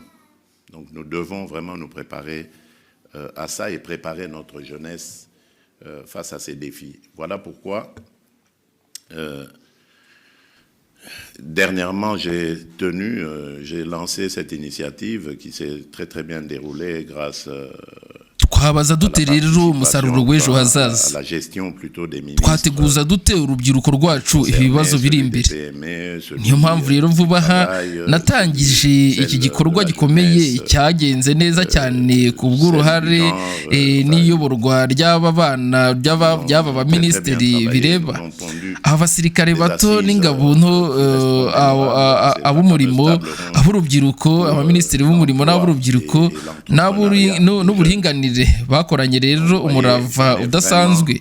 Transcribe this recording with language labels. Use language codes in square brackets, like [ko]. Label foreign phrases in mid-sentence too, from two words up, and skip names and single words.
[fr] Donc nous devons vraiment nous préparer à ça et préparer notre jeunesse face à ces défis. Voilà pourquoi dernièrement j'ai lancé cette initiative qui s'est très très bien déroulée grâce [rw] twabaza dute rero umusaruro w'ejo hazaza, twateguza dute urubyiruko rwacu ibibazo biri imbere. Niyo mpamvu rero vuba aha natangije iki gikorwa gikomeye cyagenze neza cyane ku bw'uruhare n'iyoborwa ry'aba bana by'aba baminisitiri bireba, abasirikare bato n'ingabo nto, ab'umurimo, ab'urubyiruko, abaminisitiri b'umurimo n'ab'urubyiruko n'uburinganire bakoranye rero umurava udasanzwe.